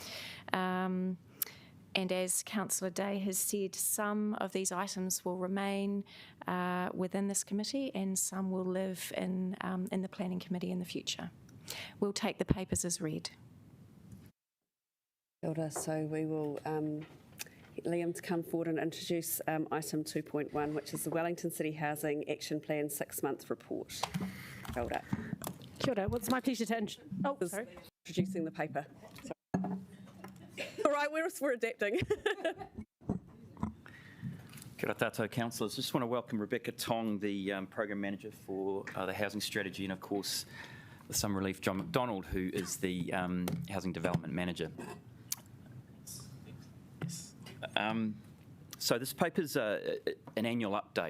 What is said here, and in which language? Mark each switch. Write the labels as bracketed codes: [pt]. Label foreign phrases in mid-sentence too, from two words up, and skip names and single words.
[en] And as Councillor Day has said, some of these items will remain within this committee and some will live in the planning committee in the future. We'll take the papers as read. So we will get Liam to come forward and introduce item 2.1, which is the Wellington City Housing Action Plan 6-month report. [mi] Kia ora. Kia ora. [en] Well, it's my pleasure to introducing the paper. Sorry. All right, we're adapting. [mi] Kia ora tātou councillors. [en] Just want to welcome Rebecca Tong, the Program Manager for the Housing Strategy, and of course with some relief John McDonald, who is the Housing Development Manager. So this paper's an annual update.